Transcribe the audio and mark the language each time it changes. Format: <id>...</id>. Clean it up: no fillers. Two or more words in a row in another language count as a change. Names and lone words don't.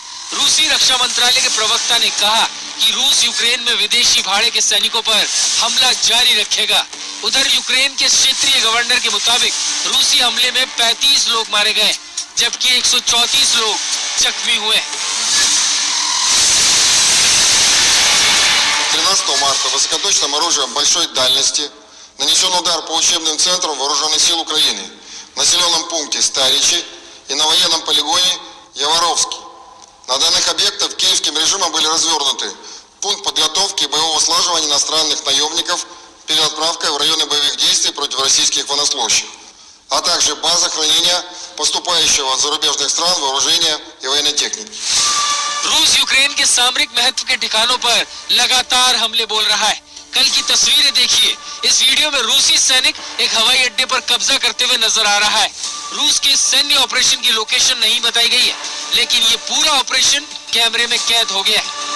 <hi>रूसी रक्षा मंत्रालय के प्रवक्ता ने कहा कि रूस यूक्रेन में विदेशी भाड़े के सैनिकों पर हमला जारी रखेगा। उधर यूक्रेन के क्षेत्रीय गवर्नर के मुताबिक रूसी हमले में 35 लोग मारे गए, जबकि 134 लोग जख्मी हुए।</hi> <ru>13 марта высокоточным оружием большой дальности нанесен удар по учебным центрам вооруженных сил Украины, населенном пункте Старичи и на военном полигоне Яворовский. На данных объектах киевским режимом были развернуты пункт подготовки и боевого слаживания иностранных наемников перед отправкой в районы боевых действий против российских военнослужащих, а также база хранения поступающего от зарубежных стран вооружения и военной техники.</ru> <hi>रूस यूक्रेन के सामरिक महत्व के ठिकानों पर लगातार हमले बोल रहा है। कल की तस्वीरें देखिए। इस वीडियो में रूसी सैनिक एक हवाई अड्डे पर कब्जा करते हुए नजर आ रहा है। रूस के सैन्य ऑपरेशन की लोकेशन नहीं बताई गई है, लेकिन ये पूरा ऑपरेशन कैमरे में कैद हो गया है।</hi>